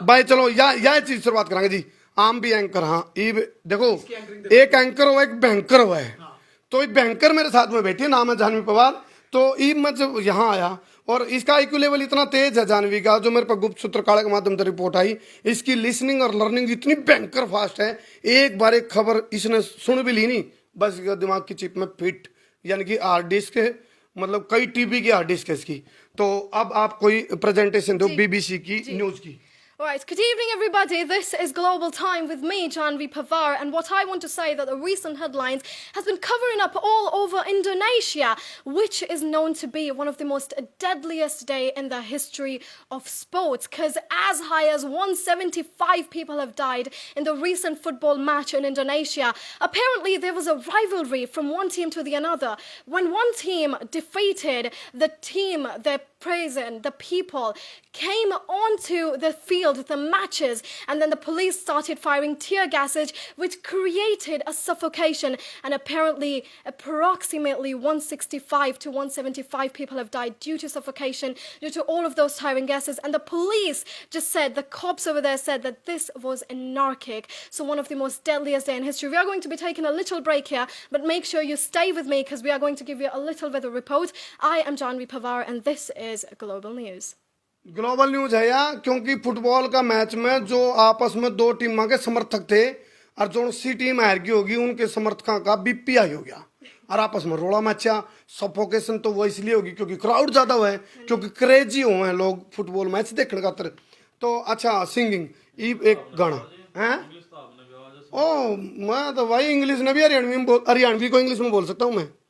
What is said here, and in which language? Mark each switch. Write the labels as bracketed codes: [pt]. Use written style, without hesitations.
[hi] भाई चलो या चीज शुरुआत करेंगे जी आम भी एंकर हाँ ये देखो एक एंकर हुआ एक बैंकर हुआ है तो एक बैंकर मेरे साथ में बैठी है नाम है जानवी पवार तो ये मैं जब यहाँ आया और इसका आईक्यू लेवल इतना तेज है जानवी का जो मेरे पर गुप्त सूत्र काले के माध्यम से रिपोर्ट आई इसकी लिसनिंग और लर्निंग इतनी बैंकर फास्ट है एक बार एक खबर इसने सुन भी ली नहीं बस इसका दिमाग की चिप में फिट यानी कि हार्ड डिस्क है मतलब कई टीबी की हार्ड डिस्क है इसकी तो अब आप कोई प्रेजेंटेशन दो बीबीसी की न्यूज की [en] All right, good evening, everybody. This is Global Time with me, Janvi Pavar, and what I want to say that the recent headlines has been covering up all over Indonesia, which is known to be one of the most deadliest day in the history of sports, because as high as 175 people have died in the recent football match in Indonesia. Apparently, there was a rivalry from one team to the another. When one team defeated the team, the prison, the people came onto the field, the matches, and then the police started firing tear gases, which created a suffocation. And apparently, approximately 165 to 175 people have died due to suffocation, due to all of those tiring gases. And the police just said, the cops over there said that this was anarchic. So one of the most deadliest day in history. We are going to be taking a little break here, but make sure you stay with me because we are going to give you a little weather report. I am Janvi Pavar, and this is Global News. [hi] Global news है यार क्योंकि football का match में जो आपस में दो टीमों के समर्थक थे और जो सी टीम हार गई होगी उनके समर्थकों का बीपीआई हो गया और आपस में रोड़ा मचा सफोकेशन तो वो इसलिए होगी क्योंकि क्राउड ज्यादा हुआ है क्योंकि क्रेजी हुए हैं लोग फुटबॉल मैच देखने खातर तो अच्छा सिंगिंग ये एक गाना है ओ मैं तो भाई इंग्लिश में भी हरियाणवी को इंग्लिश में बोल सकता हूँ मैं